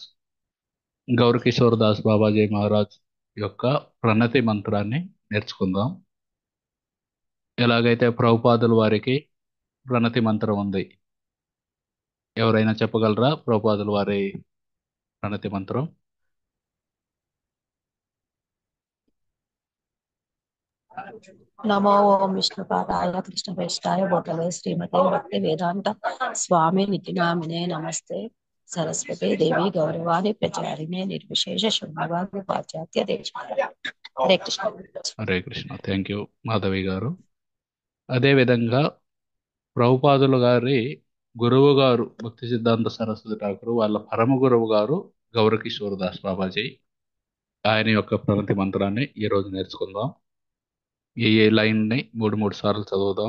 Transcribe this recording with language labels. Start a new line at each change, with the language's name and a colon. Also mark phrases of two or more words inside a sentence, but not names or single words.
Telugu: గౌర కిషోర్ దాస్ బాబాజీ మహారాజ్ యొక్క ప్రణతి మంత్రాన్ని నేర్చుకుందాం. ఎలాగైతే ప్రభుపాదుల వారికి ప్రణతి మంత్రం ఉంది, ఎవరైనా చెప్పగలరా? ప్రభుపాదుల వారి ప్రణతి మంత్రం.
Sanskrit: नमो ओम विष्णुपादाय कृष्णप्रेष्ठाय भूतले श्रीमते भक्ति वेदांत स्वामी नित्यानामिने नमस्ते सरस्वती देवी गौरवाणी प्रचारिणे निर्विशेष शून्यवाद पाश्चात्य देश हरे कृष्ण.
Telugu: హరే కృష్ణ.
English: thank you
Telugu: మాధవి గారు. అదేవిధంగా ప్రభుపాదుల గారి గురువు గారు భక్తి సిద్ధాంత సరస్వతి ఠాకూర్, వాళ్ళ పరమ గురువు గారు గౌర కిషోర్ దాస్ బాబాజీ. ఆయన యొక్క ప్రణతి మంత్రాన్ని ఈరోజు నేర్చుకుందాం. ఈ లైన్ని మూడు మూడు సార్లు చదువుదాం.